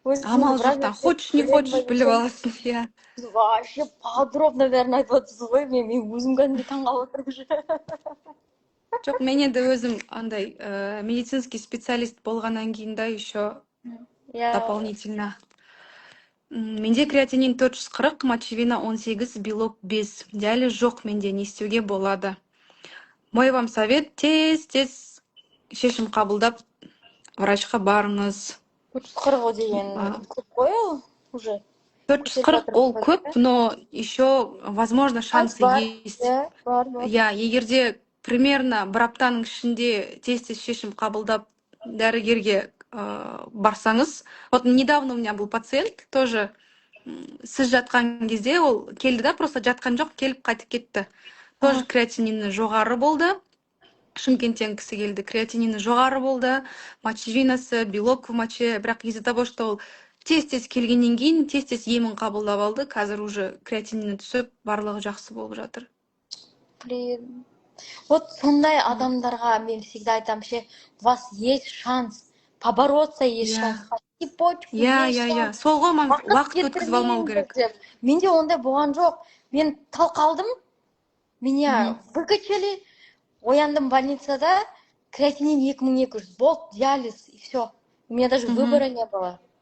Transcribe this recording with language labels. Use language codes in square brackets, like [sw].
[kk] Амал жоқтан, [ru] хочешь не хочешь [kk] біліп аласың, иә. [ru] Вообще подробно [kk] бәрін айтып отырсыз ғой, мен өзім кәдімгі таңғалып отырмын уже. Жоқ, мен енді өзім андай [ru] медицинский специалист [kk] болғаннан кейін да [ru] еще дополнительно. [kk] Менде креатинин 440, мочевина 18, белок 5. Диализ жоқ менде, не істеуге болады? [ru] Мой вам совет, [kk] тез-тез шешім қабылдап, врачқа барыңыз. 440 деген көп қой ол уже. [ru] 440 [kk] ол көп, [ru] но еще, возможно, шансы есть. [kk] Бар. Я, егерде примерно бір аптаның ішінде тез-тез шешім қабылдап дәрігерге барсаңыз. [ru] Вот недавно у меня был пациент, тоже [kk] сіз жатқан кезде ол келді да, просто жатқан жоқ, келіп қайтып кетті. Тоже креатинины жоғары болды. Шымкенттен кісі келді, креатинины жоғары болды, мочевинасы, [ru] белок в моче, [kk] бірақ [ru] из-за того, что [kk] ол тез-тез келгеннен кейін, тез-тез емін қабылдап алды, қазір уже креатинины түсіп, барлығы жақсы болып жатыр. [ru] Блин. [kk] Вот сондай адамдарға мен всегда айтам ше, у вас есть шанс побороться, есть шанс. Иә. Сол ғой, уақыт өткізіп алмау керек. Менде ондай болған жоқ. Мен талқалдым, [ru] меня выкачали, [kk] ояндым больницада, креатинин 2200, болды, диализ, [ru] и все. У меня даже выбора не было.